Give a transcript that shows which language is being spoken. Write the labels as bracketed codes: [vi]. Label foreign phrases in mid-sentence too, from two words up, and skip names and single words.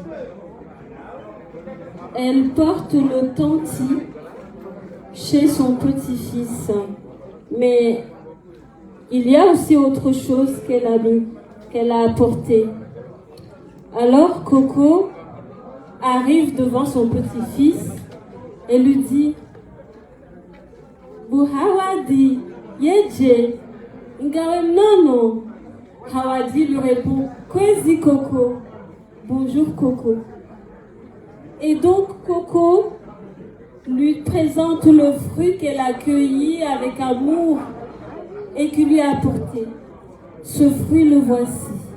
[fr] Elle porte le tanti chez son petit-fils. Mais il y a aussi autre chose qu'elle a apporté. Alors Coco arrive devant son petit-fils et lui dit « Hawadi, [swb] yeje, ngawem nono. [fr] » Hawadi lui répond « Kwezi Coco, bonjour Coco. » Et donc Coco lui présente le fruit qu'elle a cueilli avec amour et qu'il lui a apporté. Ce fruit, le voici.